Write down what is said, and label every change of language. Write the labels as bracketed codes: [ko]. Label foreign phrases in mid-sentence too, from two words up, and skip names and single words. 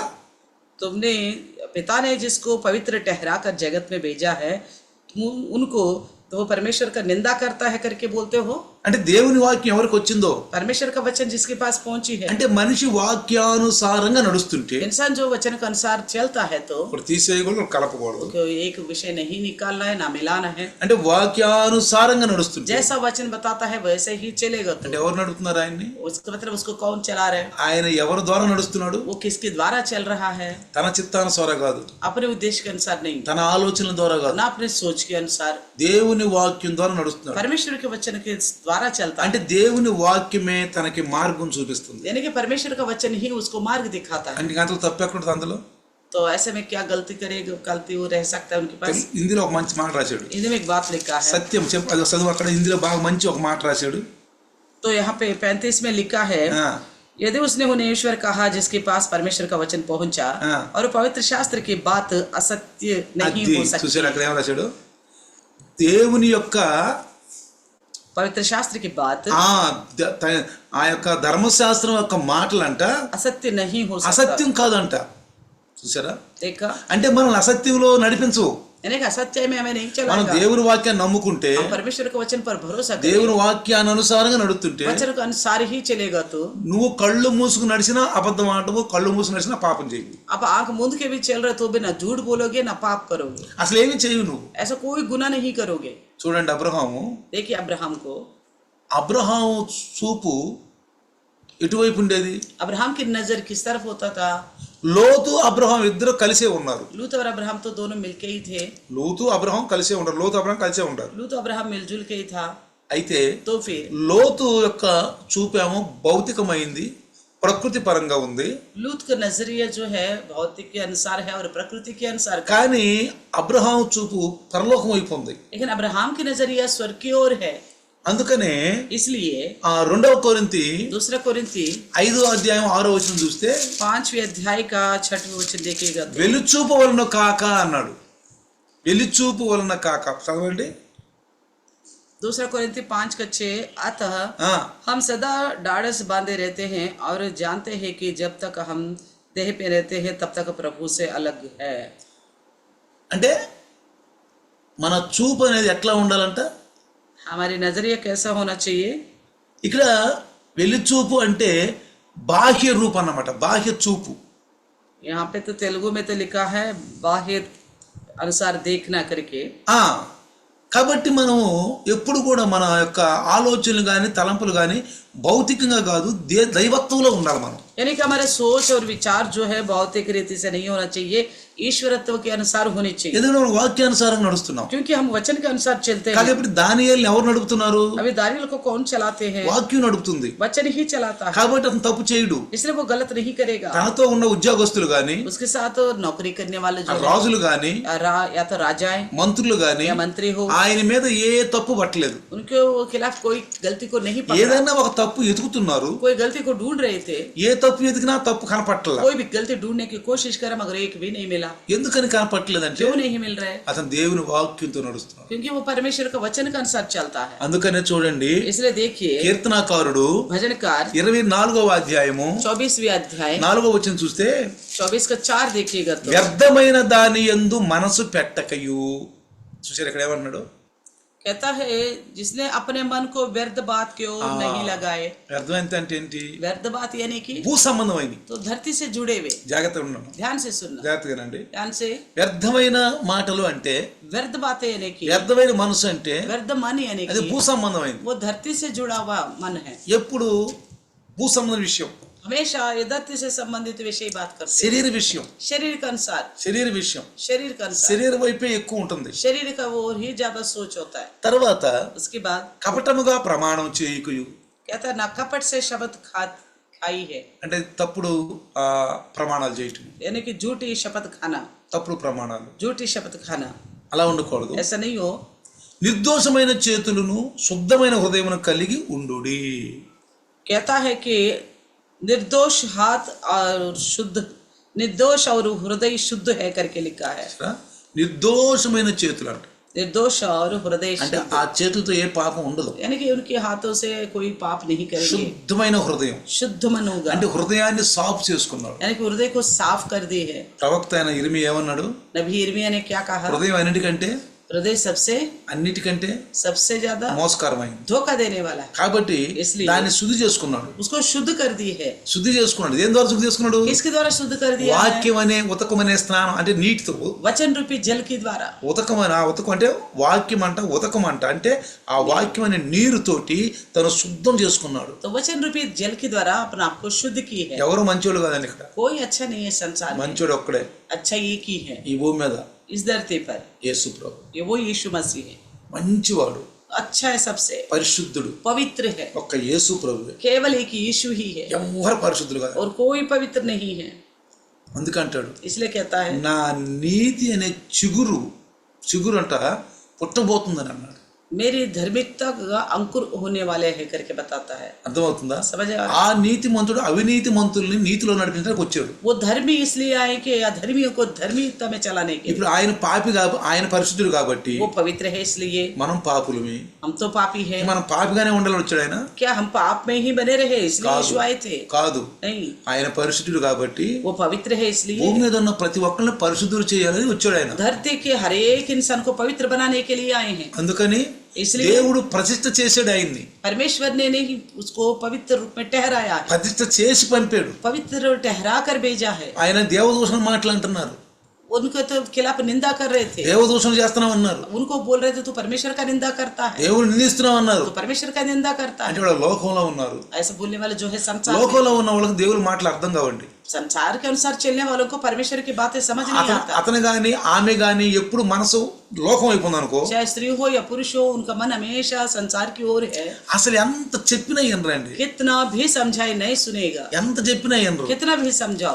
[hi] तुमने पिता ने जिसको पवित्र ठहरा कर जगत में भेजा है, तुम उनको तो वो परमेश्वर का निंदा करता है करके बोलते हो। [te] అంటే దేవుని వాక్యం ఎవరికి వచ్చిందో, [hi] परमेश्वर का वचन जिसके पास पहुंची है, [te] అంటే మనిషి వాక్యానుసారంగా నడుస్తుంటే [hi] इंसान जो वचन के अनुसार चलता है तो [te] ఇప్పుడు తీసేయకూడదు, కలపకూడదు. [hi] एक विषय नहीं निकालना है, ना मिलाना है। [te] అంటే వాక్యానుసారంగా నడుస్తుంటే [hi] जैसा वचन बताता है वैसे ही चलेगा। [te] అంటే [hi] तो [te] ఎవరు నడుపుతున్నారు ఆయన్ని? [hi] उसका मतलब उसको कौन चला रहा है? [te] ఆయన ఎవరి ద్వారా నడుస్తున్నాడు? [hi] वो किसके द्वारा चल रहा है? [te] తన చిత్తానుసారం కాదు, [hi] अपने उद्देश्य के अनुसार नहीं, [te] తన ఆలోచనల ద్వారా కాదు, [hi] ना अपने सोच के अनुसार, [te] దేవుని వాక్యం ద్వారా నడుస్తున్నాడు. [hi] परमेश्वर के वचन के द्वारा चलता है। [te] అంటే దేవుని వాక్యమే తనకి మార్గం చూపిస్తుంది. [hi] यानी कि परमेश्वर का वचन ही उसको मार्ग दिखाता है। [te] అంటే అంతలో తప్పు ఎక్కడుంటుంది అందులో? [hi] तो ऐसे में क्या गलती करेगा? गलती वो रह सकता है उनके पास। [te] ఇందులో ఒక మంచి మాట రాశాడు. [hi] हिंदी में एक बात लिखा है, [te] సత్యం చెప్పు, అది చదువు అక్కడ. ఇందులో బాగా మంచి ఒక మాట రాశాడు. [hi] तो यहाँ पे 35 में लिखा है, यदि उसने उन्हें ईश्वर कहा जिसके पास परमेश्वर का वचन पहुंचा और पवित्र शास्त्र की बात असत्य नहीं हो सकती। [te] చూసాడు అక్కడ ఏం రాశాడు? దేవుని యొక్క [hi] पवित्र शास्त्र की बात [te] ఆ యొక్క ధర్మశాస్త్రం యొక్క మాటలంట [hi] असत्य नहीं हो सकता। [te] అసత్యం కాదంట. చూసారా? [hi] देखा? [te] అంటే మనం అసత్యంలో నడిపించవు. [hi] यानी कि असत्य में हमें नहीं [te] మనం [hi] चलाएगा। [te] దేవుని వాక్యాన్ని నమ్ముకుంటే, [hi] हम परमेश्वर के वचन पर भरोसा करें, [te] దేవుని వాక్యాన్ని అనుసారంగా నడుస్తుంటే, [hi] वचन के अनुसार ही चलेगा। तो [te] నువ్వు కళ్ళు మూసుకు నడిచినా అబద్ధం ఆటవు, కళ్ళు మూసుకు నడిచినా పాపం చేయవు. [hi] आप आंख मूंद के भी चल रहे तो भी ना झूठ बोलोगे ना पाप करोगे, [te] అసలు ఏమీ చేయవు నువ్వు. [hi] ऐसा कोई गुनाह नहीं करोगे। [te] చూడండి అబ్రహాము. [hi] देखिए [te] అబ్రహాము చూపు ఎటువైపు ఉండేది? [hi] अब्राहम की नजर किस तरफ होता था? [te] లోతు అబ్రహాం ఇద్దరు కలిసే ఉన్నారు. [hi] लूत और अब्राहम तो दोनों मिलके ही थे। [te] లోతు అబ్రహాం కలిసే ఉంటారు. లోతు అబ్రహాం కలిసే ఉంటారు. [hi] लूत अब्राहम मिलजुल के ही था। [te] అయితే [hi] तो फिर [te] లోతు యొక్క చూపేమో భౌతికమైంది, ప్రకృతి పరంగా ఉంది. [hi] लूत का नजरिया जो है भौतिक के अनुसार है और प्रकृति के अनुसार का। [te] కానీ అబ్రహాం చూపు పరలోకం వైపు ఉంది. [hi] लेकिन अब्राहम की नजरिया स्वर्ग की ओर है। [te] అందుకనే [hi] इसलिए [te] 2 కొరింథీ [hi] 2 कोरिन्थी [te] 5వ అధ్యాయం 6వ వచనం చూస్తే [hi] 5वें अध्याय का 6वां वचन देखिएगा तो, [te] వెలుచూపు వలన కాక అన్నాడు. వెలుచూపు వలన కాక. చదవండి. [hi] 2 कोरिन्थी 5:6, अतः ఆ, हम सदा ढाढ़स बांधे रहते हैं और जानते हैं कि जब तक हम देह पे रहते हैं तब तक प्रभु से अलग है। [te] అంటే మన చూపు అనేది ఎట్లా ఉండాలంట? [hi] हमारी नजरिया कैसा होना चाहिए? [te] ఇక్కడ వెలుచూపు అంటే బాహ్య రూపం అన్నమాట, బాహ్య చూపు. [hi] यहाँ पे तो तेलुगु में तो लिखा है बाह्य अनुसार देखना करके। [te] కాబట్టి మనము ఎప్పుడు కూడా మన యొక్క ఆలోచనలు కానీ తలంపులు కానీ భౌతికంగా కాదు, దైవత్వంలో ఉండాలి మనం. [hi] यानी कि हमारे सोच और विचार जो है भौतिक रीति से नहीं होना चाहिए, ईश्वरत्व के अनुसार होनी चाहिए। [te] ఎందుకంటే మనం వాక్యానుసారంగా నడుస్తున్నాం. [hi] क्योंकि हम वचन के अनुसार चलते हैं। [te] కాబట్టి దానియేలుని ఎవరు నడుపుతున్నారు? [hi] अभी दानियेल को कौन चलाते हैं? [te] వాక్యం నడుపుతుంది. [hi] वचन ही चलाता है, [te] కాబట్టి అతను తప్పు చేయడు. [hi] इसलिए वो गलत नहीं करेगा। [te] తనతో ఉన్న ఉద్యోగస్తులు గాని, [hi] उसके साथ नौकरी करने वाले जो [te] రాజులు గాని, [hi] या तो राजाएं [te] మంత్రులు గాని [hi] या मंत्री हो, [te] ఆయన మీద ఏ తప్పు పట్టలేదు. [hi] उनके खिलाफ कोई गलती को नहीं पकड़ा। [te] ఏదైనా ఒక తప్పు ఎతుకుతున్నారు. [hi] कोई गलती को ढूंढ रहे थे, [te] ఏ తప్పు ఎతికినా తప్పు కనపట్టలేదు. [hi] कोई भी गलती ढूंढने की कोशिश करा मगर एक भी नहीं मिला। [te] ఎందుకని కనపట్టలేదంటే [hi] क्यों नहीं मिल रहा है? [te] అతను దేవుని వాక్యంతో నడుస్తున్నాడు. [hi] क्योंकि वो परमेश्वर का वचन के अनुसार चलता है। [te] అందుకనే చూడండి, [hi] इसलिए देखिए [te] కీర్తనాకారుడు [hi] भजनकार [te] 24వ అధ్యాయము [hi] 24वें अध्याय [te] 4వ వచనం చూస్తే [hi] 24 का 4 देखिएगा तो, [te] వ్యర్థమైన దాని యందు మనసు పెట్టకయు. చూసారు ఇక్కడ ఏమన్నాడు? [hi] कहता है जिसने अपने मन को व्यर्थ बात की ओर नहीं लगाए। [te] వ్యర్థమైనది అంటే ఏంటి? [hi] व्यर्थ बात यानी कि [te] భూ సంబంధమైనది. [hi] तो धरती से जुड़े हुए। [te] జాగ్రత్తగా ఉన్నాను, [hi] ध्यान से सुनना, [te] జాగ్రత్తగానండి. [hi] ध्यान से। [te] వ్యర్థమైన మాటలు అంటే, [hi] व्यर्थ बातें यानी कि, [te] వ్యర్థమైన మనసు అంటే [hi] व्यर्थ मन यानी [te] అది [hi] कि [te] భూ సంబంధమైనది. [hi] वो धरती से जुड़ा हुआ मन है। [te] ఎప్పుడు భూ సంబంధ విషయం, [hi] हमेशा ये धरती से संबंधित विषय बात करते हैं। [te] శరీర విషయం, [hi] शरीर के अनुसार, [te] శరీర విషయం, [hi] शरीर का अनुसार, [te] శరీర వైపే ఎక్కువ ఉంటుంది. [hi] शरीर का वो ही ज्यादा सोच होता है। [te] తర్వాత [hi] उसके बाद [te] కపటముగా ప్రమాణం చేయకుయు. [hi] कहता है ना कपट से शब्द खाई है, [te] అంటే తప్పుడు ప్రమాణాలు చేయటం, [hi] यानी कि झूठी शपथ खाना, [te] తప్పుడు ప్రమాణాలు. [hi] झूठी शपथ खाना [te] అలా ఉండకూడదు. [hi] ऐसा नहीं हो। [te] నిర్దోషమైన చేతులను శుద్ధమైన హృదయమును కలిగి ఉండుడి. [hi] कहता है कि निर्दोष हाथ और शुद्ध, निर्दोष और हृदय शुद्ध है करके लिखा है। [te] నిర్దోషమైన చేతులు అంట. [hi] निर्दोष और हृदय [te] అంటే [hi] शुद्ध, [te] ఆ చేతులతో ఏ పాపం ఉండదు. [hi] यानी कि उनके हाथों से कोई पाप नहीं करेंगे, [te] శుద్ధమైన హృదయం [hi] शुद्ध मन होगा, [te] అంటే హృదయాన్ని సాఫ్ చేసుకున్నాడు. [hi] यानी कि हृदय को साफ कर दी है। [te] ప్రవక్త అయిన ఇర్మియా ఏమన్నాడు? [hi] नबी इर्मिया ने क्या कहा? [te] హృదయం అన్నిటికంటే [hi] हृदय [te] అన్నిటికంటే [hi] सबसे ज्यादा [te] మోసకరమైంది. [hi] धोखा देने वाला है, [te] కాబట్టి [hi] इसलिए [te] దాన్ని శుద్ధి చేసుకున్నాడు. [hi] उसको शुद्ध कर दी है। [te] శుద్ధి చేసుకున్నాడు. దేని ద్వారా శుద్ధి చేసుకున్నాడు? [hi] किसके द्वारा शुद्ध कर दिया है? [te] వాక్యం అనే ఉతకం అనే స్నానం అంటే నీటితో. [hi] वचन रूपी जल के द्वारा। [te] ఉతకం అనే ఉతకం అంటే వాక్యం అంట, ఉతకం అంట అంటే ఆ వాక్యం అనే నీరుతోటి తను శుద్ధం చేసుకున్నాడు. [hi] तो वचन रूपी जल के द्वारा अपने आप को शुद्ध की है। [te] ఎవరు మంచోళ్ళు కాదండి ఇక్కడ. [hi] कोई अच्छा नहीं है संसार में, [te] మంచోడు ఒక్కడే [hi] अच्छा एक ही है [te] ఈ భూమి మీద, [hi] इस धरती पर, [te] యేసు ప్రభు. [hi] ये वो यीशु मसीह है। [te] మంచివాడు, [hi] अच्छा है, सबसे [te] పరిశుద్ధుడు [hi] पवित्र है, [te] ఒక్క యేసు ప్రభువే. [hi] केवल एक यीशु ही है [te] ఎవరు పరిశుద్ధులు కాదు. [hi] और कोई पवित्र नहीं है। [te] అందుకంటాడు [hi] इसलिए कहता है [te] నా నీతి అనే చిగురు అంట పుట్టబోతుందని అన్నాడు. [hi] मेरी धार्मिकता का अंकुर होने वाले है करके बताता है। [te] అర్థమవుతుందా? [hi] समझ आ रहा है? [te] ఆ నీతి మంతుడు అవినీతి మంతుల్ని నీతిలో నడిపించడానికి వచ్చాడు. [hi] वो धर्मी इसलिए आए कि अधर्मियों को धार्मिकता में चलाने के। [te] ఇప్పుడు ఆయన పాపి ఆయన పరిశుద్ధుడు కాబట్టి [hi] वो पवित्र है इसलिए, [te] మనం పాపులమి. [hi] हम तो पापी है। [te] మనం పాపిగానే ఉండాలని వచ్చాడు ఆయన? [hi] क्या हम पाप में ही बने रहे इसलिए [te] కాదు. [hi] यीशु आए थे? [te] కాదు, [hi] नहीं, [te] ఆయన పరిశుద్ధుడు కాబట్టి [hi] वो पवित्र है इसलिए [te] భూమి మీద ఉన్న ప్రతి ఒక్కరిని పరిశుద్ధులు చేయాలని వచ్చాడు ఆయన. [hi] धरती के हर एक इंसान को पवित्र बनाने के लिए आए हैं। [te] అందుకని [hi] इसलिए [te] దేవుడు ప్రతిష్ఠ చేసాడు ఆయన్ని. [hi] परमेश्वर ने नहीं उसको पवित्र रूप में ठहराया है, [te] ప్రతిష్ఠ చేసి పంపాడు. [hi] पवित्र ठहरा कर भेजा है। [te] ఆయన దేవదూషణ మాటలు అంటున్నారు. [hi] उनको तो खिलाफ निंदा कर रहे थे, [te] దేవదూషణ చేస్తున్నాం అన్నారు. [hi] उनको बोल रहे थे तू परमेश्वर का निंदा करता है, [te] దేవుడు నిందిస్తున్నాం అన్నారు. [hi] तो परमेश्वर का निंदा करता [te] అంటే [hi] है। [te] వాళ్ళు లోకంలో ఉన్నారు. [hi] ऐसा बोलने वाले जो है संसार में, [te] లోకంలో ఉన్న వాళ్ళకి దేవుడి మాటలు అర్థం కావండి. [hi] संसार के अनुसार चलने वालों को परमेश्वर की बातें समझ नहीं आता। [te] అతను గాని ఆమె గాని ఎప్పుడు మనసు లోకం అయిపోయింది అనుకో, [hi] चाहे स्त्री हो या पुरुष हो, उनका मन हमेशा संसार की ओर है। [te] అసలు ఎంత చెప్పినా వినరండి. [hi] कितना भी समझाए नहीं सुनेगा, [te] ఎంత చెప్పినా వినరు. [hi] कितना भी समझाओ।